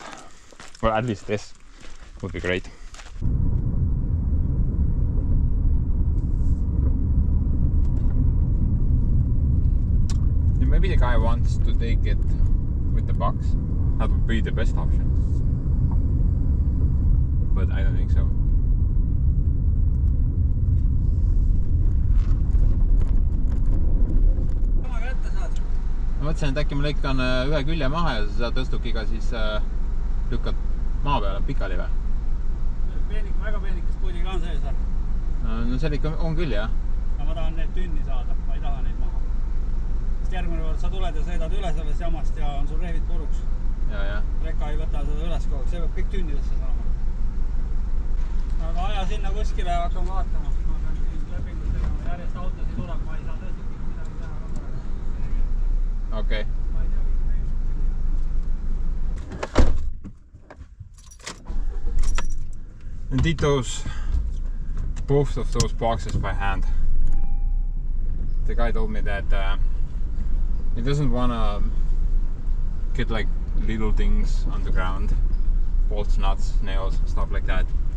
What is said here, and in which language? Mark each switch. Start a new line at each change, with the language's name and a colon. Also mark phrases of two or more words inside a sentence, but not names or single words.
English: Well, at least this would be great. Maybe the guy wants to take it with the box. That would be the best option. But I don't think so.
Estonian: Ma mõtlesin, et äkki ma lõikan ühe külje maha ja sa tõstukiga siis lükkad maa peale pikali või? Väga peenikest puudiga on sees või? No seal ikka on küll jah. Ma tahan need tünni saada, ma ei taha neid maha. Järgmine kord sa tuled ja sõidad üle sellest jamast ja on sul rehvid puruks. Ja. Reka ei võta seda üles kogu, see peab kõik tünnidesse saama. Aga aja sinna kuskile ja hakkame vaatama. Ma pean siin lepingut tegema, järjest autosid tuleb, ma ei saa tõesti midagi teha ka praegu. Okay. Ma ei tea,
English: And did both of those boxes by hand. The guy told me that he doesn't want to get like little things on the ground, bolts, nuts, nails, stuff like that.